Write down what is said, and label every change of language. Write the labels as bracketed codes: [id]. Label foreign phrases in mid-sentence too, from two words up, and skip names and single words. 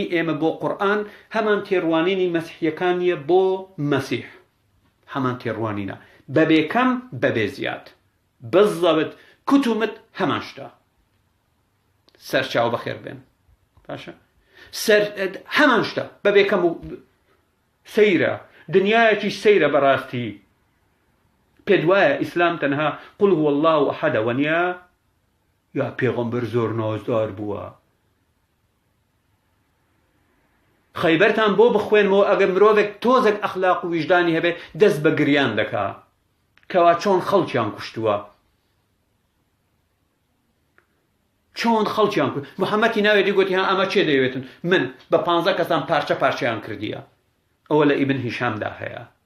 [ckb] ئێمە بۆ قورئان هەمان تێڕوانینی مەسیحیەکانیە بۆ مەسیح هەمان تێڕوانینە بەبێ کەم بەبێ زیاد بزەبت کوتومت هەمان شتە سەرچاو بەخێر بێن باشە هەمان شتە بەبێ کەم و سەیرە دنیایەکی سەیرە بەڕاستی پێت وایە ئیسلام تەنها [ar] قل هو الله ئەحەدە [ckb] وەنیا یا پێغەمبەر زۆر نازدار بووە خەیبەرتان بۆ بخوێنمەوە ئەگەر مرۆڤێک تۆزێک ئەخلاق و ویژدانی هەبێ دەست بە گریان دەکا کەوا چۆن خەڵکیان کوشتووە چۆن خەڵکیان کرد محەممەدی ناوێتی گوتی ها ئەمە چێ دەیەوێتن من بە 15 کەسان پارچەیان کردیە ئەوە لە ئیبن هیشامدا هەیە